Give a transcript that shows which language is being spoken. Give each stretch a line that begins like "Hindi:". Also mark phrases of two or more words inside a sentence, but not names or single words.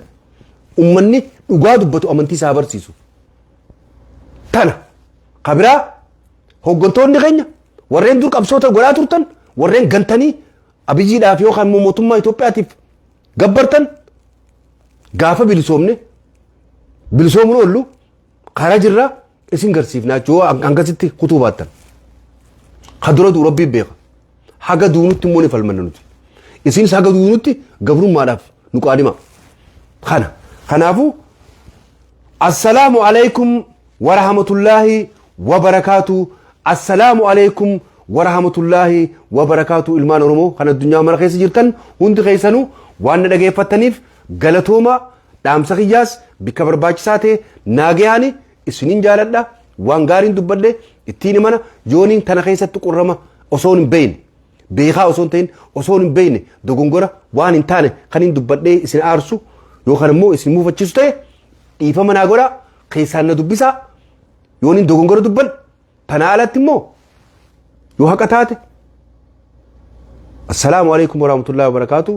Oromo: Ummanni dhugaa dubbatu amantii isaa barsiisu. Tana kabiraa hoggantoonni keenya warreen dur qabsoota godhaa turtan warreen gantanii abiyyiidhaaf yookaan mootummaa Itoophiyaatiif gabbartan gaafa bilisoomuun oollu karaa jirraa isin garsiifnaa yoo hangasitti kutuu baattan. Hadura duu rabbii beeka. Haga duunutti immoo ni falmanna nuti. Isinis haga duunutti gabrummaadhaaf nu qaadima.
Arabic: Kanaafuu السلام عليكم ورحمة الله وبركاته. السلام عليكم ورحمة الله وبركاته.
Oromo: Ilmaan Oromoo kan addunyaa mara keessa jirtan hundi keessanuu waan na dhageeffattaniif galatooma dhaamsa kiyyaas bikka barbaachisaa ta'e naagayaani isiniin jaaladha waan gaariin dubbadhe ittiin mana yooniin tana keessatti qurrama osoo hin beeyne beekaa osoo hin ta'in osoo hin beeyne dogongora waan hin taane kan hin dubbadhee isin aarsu yookaan immoo isin muufachiisu ta'e dhiifama naa godha keessaan na dubbisaa yooniin dogongora dubban tana alatti immoo yoo haqa taate
Arabic: السلام عليكم ورحمة الله وبركاته.